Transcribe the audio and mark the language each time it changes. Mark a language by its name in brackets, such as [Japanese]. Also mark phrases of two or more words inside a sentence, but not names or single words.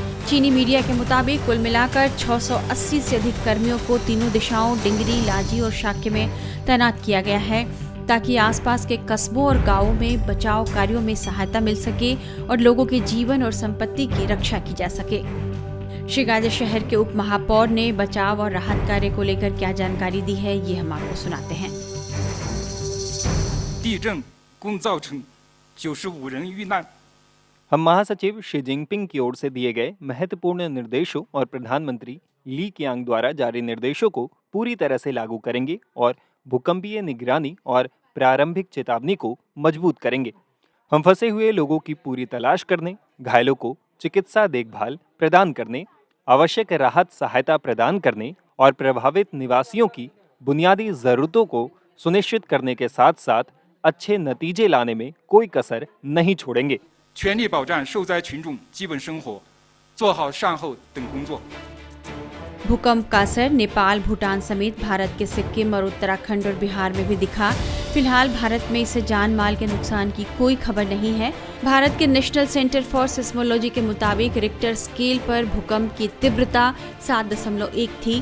[Hindi] चीनी मीडिया के मुताबिक कुल मिलाकर 680 से अधिक कर्मियों को तीनों दिशाओं डिंगरी, लाजी और शाक्य में तैनात किया गया है, ताकि आसपास के कस्बों और गांवों में बचाव कार्यों में सहायता मिल सके और लोगों के जीवन और संपत्ति की रक्षा की जा सके। शिगाजे शहर के उप महापौर ने बचाव और राहत कार्य को लेकर क्या जानकारी दी है, ये हम आपको सुनाते हैं। [Chinese] 地震共造成95人遇难। [Hindi] हम महासचिव शी जिनपिंग की ओर से दिए गए महत्वपूर्ण निर्देशों और प्रधानमंत्री ली कियांग द्वारा जारी निर्देशों को पूरी तरह से लागू करेंगे और भूकंपीय निगरानी और प्रारंभिक चेतावनी को मजबूत करेंगे। हम फंसे हुए लोगों की पूरी तलाश करने, घायलों को चिकित्सा देखभाल प्रदान करने, आवश्यक राहत सहायता प्रदान करने और प्रभावित निवासियों की बुनियादी जरूरतों को सुनिश्चित करने के साथ साथ अच्छे नतीजे लाने में कोई कसर नहीं छोड़ेंगे। [Chinese] 全力保障受灾群众基本生活，做好善后等工作。 [Hindi] भूकंप का असर नेपाल, भूटान समेत भारत के सिक्किम और उत्तराखंड और बिहार में भी दिखा। फिलहाल भारत में इससे जान माल के नुकसान की कोई खबर नहीं है। भारत के नेशनल सेंटर फॉर सिस्मोलॉजी के मुताबिक [English] Richter scale [Hindi] पर भूकंप की तीव्रता 7.1 थी।